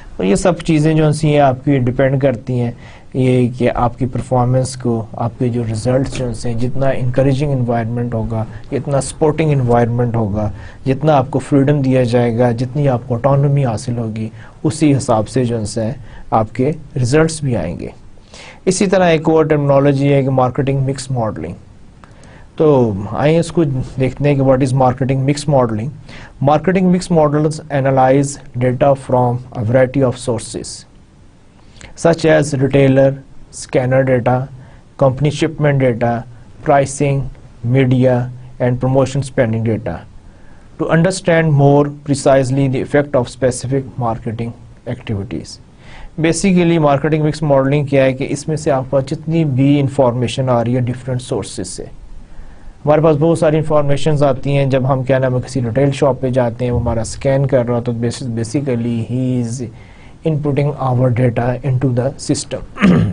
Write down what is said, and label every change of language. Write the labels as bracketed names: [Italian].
[Urdu] اور یہ سب چیزیں جو سی ہیں آپ کی ڈیپینڈ کرتی ہیں یہ کہ آپ کی پرفارمنس کو، آپ کے جو ریزلٹس جو ہیں، جتنا انکریجنگ انوائرمنٹ ہوگا، جتنا سپورٹنگ انوائرمنٹ ہوگا، جتنا آپ کو فریڈم دیا جائے گا، جتنی آپ کو آٹونومی حاصل ہوگی، اسی حساب سے جو ہے آپ کے ریزلٹس بھی آئیں گے. اسی طرح ایک اور ٹرمنالوجی ہے کہ مارکیٹنگ مکس ماڈلنگ. تو آئیں اس کو دیکھتے ہیں کہ [English] What is marketing mix modelling. Marketing mix models analyse data from a variety of sources such as retailer, scanner data, company shipment data, pricing, media, and promotion spending data to understand more precisely the effect of specific marketing activities. [Urdu] Basically marketing mix modelling کیا ہے کہ اس میں سے آپ کو جتنی بھی information آ رہی ہے ڈفرینٹ سورسز سے. ہمارے پاس بہت ساری انفارمیشنز آتی ہیں جب ہم کیا نام ہے کسی ریٹیل شاپ پہ جاتے ہیں، وہ ہمارا اسکین کر رہا، تو basically [English] He is inputting our data into the system.